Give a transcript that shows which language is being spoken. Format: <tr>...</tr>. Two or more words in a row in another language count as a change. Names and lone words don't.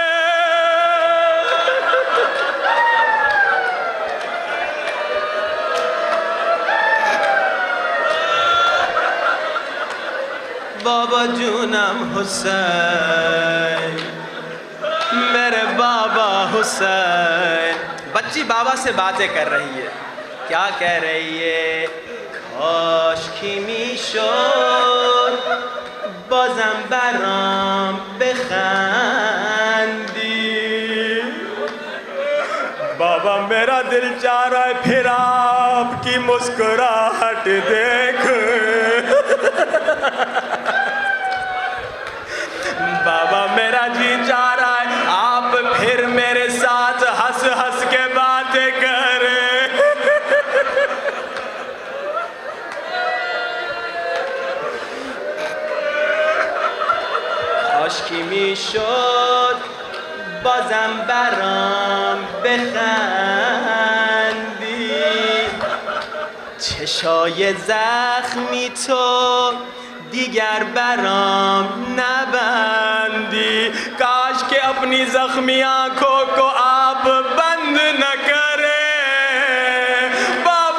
<fa>بابا جونم حسین</fa> <ur>میرے بابا</ur> <fa>حسین.</fa> <ur>بچی بابا سے باتیں کر رہی ہے. کیا کہہ رہی ہے؟</ur> <fa>کاش کی میشد بازم برام بخندی.</fa> <ur>بابا میرا دل چاہ رہا ہے پھر آپ کی مسکراہٹ دیکھ. بابا میرا جی چاہ رہا ہے آپ پھر میرے ساتھ ہنس ہنس کے باتیں کریں.</ur> <fa>کاش کی میشد بازم برام بخندی. چشای زخمی تو دیگر برام نبندی.</fa> <ur>کاش کہ اپنی زخمی آنکھوں کو آپ بند نہ کریں.</ur>